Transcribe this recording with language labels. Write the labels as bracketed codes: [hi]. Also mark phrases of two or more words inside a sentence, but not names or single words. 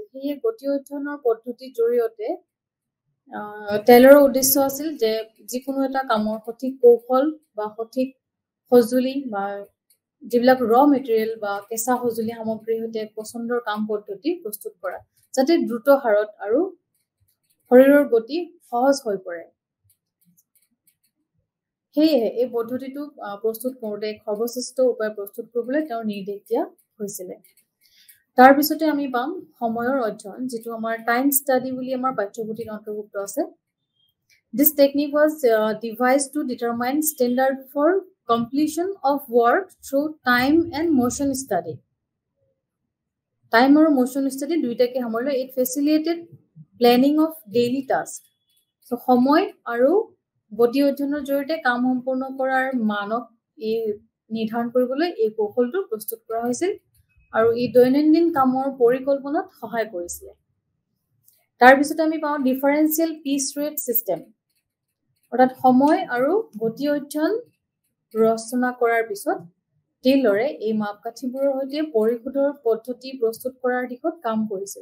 [as] সেয়ে গতি অধ্যয়নৰ পদ্ধতিৰ জৰিয়তে টেইলৰৰ উদ্দেশ্য আছিল যে যিকোনো এটা কামৰ সঠিক কৌশল বা সঠিক সঁজুলি বা যিবিলাক মেটেৰিয়েল বা কেঁচা সঁজুলি সামগ্ৰীৰ সৈতে পচন্দৰ কাম পদ্ধতি প্ৰস্তুত কৰা, যাতে দ্ৰুত হাৰত আৰু শৰীৰৰ গতি সহজ হৈ পৰে। সেয়েহে এই পদ্ধতিটো প্ৰস্তুত কৰোঁতে সৰ্বশ্ৰেষ্ঠ উপায় প্ৰস্তুত কৰিবলৈ তেওঁৰ নিৰ্দেশ দিয়া হৈছিলে। তাৰপিছতে আমি পাম সময়ৰ অধ্যয়ন, যিটো আমাৰ [en] time study [as] বুলি আমাৰ পাঠ্যপুথিত অন্তৰ্ভুক্ত আছে। [en] This technique was devised to determine standard for completion of work through time and motion study. [as] Time আৰু [en] motion study [as] দুইটাকে সামৰিলে। [en] It facilitated planning of daily tasks. [as] So সময় আৰু গতি অধ্যয়নৰ জৰিয়তে কাম সম্পূৰ্ণ কৰাৰ মানক নিৰ্ধাৰণ কৰিবলৈ এই কৌশলটো প্ৰস্তুত কৰা হৈছিল আৰু ই দৈনন্দিন কামৰ পৰিকল্পনাত সহায় কৰিছিলে। তাৰপিছতে আমি পাওঁ [en] differential piece rate system, [as] অৰ্থাৎ সময় আৰু গতি অধ্যয়ন ৰচনা কৰাৰ পিছত টেইলৰে এই মাপকাঠিবোৰৰ সৈতে পৰিশোধৰ পদ্ধতি প্ৰস্তুত কৰাৰ দিশত কাম কৰিছিল।